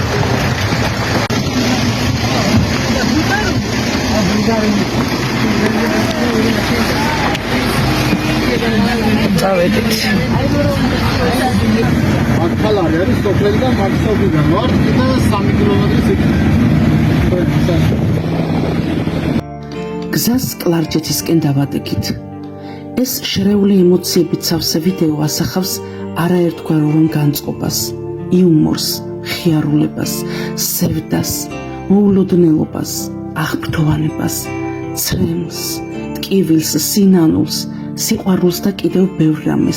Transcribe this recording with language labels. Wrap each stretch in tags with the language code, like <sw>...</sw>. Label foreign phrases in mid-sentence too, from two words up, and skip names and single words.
<se>Davvedit.</se> <tr>Akkalar yani Stockholm'dan Varsova'dan var. Bir de 3 kilometre</tr> <ka>გზას კლარჯეთისკენ დავადგით. ეს შერეული ემოციებით სავსე ვიდეო ასახავს არაერთგვაროვან განწყობას, იუმორს, ხიარულებას, სევდას, მოულოდნელობას, აღფრთოვანებას, ცრემლს, ტკივილს, სინანულს, სიყვარულს და კიდევ ბევრ რამეს.</ka>